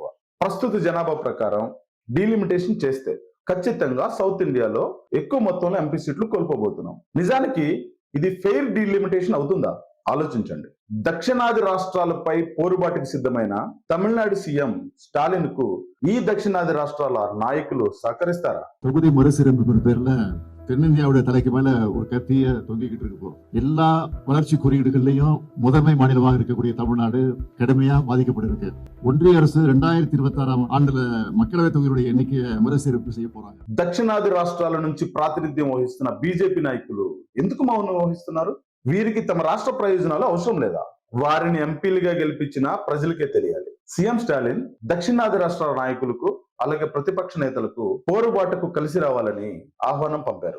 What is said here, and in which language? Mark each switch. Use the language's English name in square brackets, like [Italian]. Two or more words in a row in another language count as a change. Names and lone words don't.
[Telugu] ప్రస్తుత జనాభా ప్రకారం డీలిమిటేషన్ చేస్తే ఖచ్చితంగా సౌత్ ఇండియాలో ఎక్కువ మొత్తంలో ఎంపీ సీట్లు కోల్పోబోతున్నాం. నిజానికి ఇది [English] fair delimitation [Telugu] అవుతుందా? ఆలోచించండి. దక్షిణాది రాష్ట్రాలపై పోరుబాటుకి సిద్ధమైన తమిళనాడు సీఎం స్టాలిన్ కు ఈ దక్షిణాది రాష్ట్రాల నాయకులు సహకరిస్తారా? [Tamil] தொகுதி மறுசீரமைப்பு பேர்ல தென்னிந்தியாவுடைய தலைக்கு மேல ஒரு கத்திய தொங்கிக்கிட்டு இருக்கு. எல்லா வளர்ச்சி குறியீடுகள்லையும் முதன்மை மாநிலமாக இருக்கக்கூடிய தமிழ்நாடு கடுமையா பாதிக்கப்பட்டிருக்கு. ஒன்றிய அரசு 2026 ஆண்டுல மக்களவை தொகுதியுடைய எண்ணிக்கையை மறுசீரமைப்பு செய்ய போறாங்க. [Telugu] దక్షిణాది రాష్ట్రాల నుంచి ప్రాతినిధ్యం వహిస్తున్న బీజేపీ నాయకులు ఎందుకు మౌనం వహిస్తున్నారు? వీరికి తమ రాష్ట్ర ప్రయోజనాలు అవసరం లేదా? వారిని ఎంపీలుగా గెలిపించిన ప్రజలకే తెలియాలి. సీఎం స్టాలిన్ దక్షిణాది రాష్ట్రాల నాయకులకు అలాగే ప్రతిపక్ష నేతలకు పోరుబాటుకు కలిసి రావాలని ఆహ్వానం పంపారు.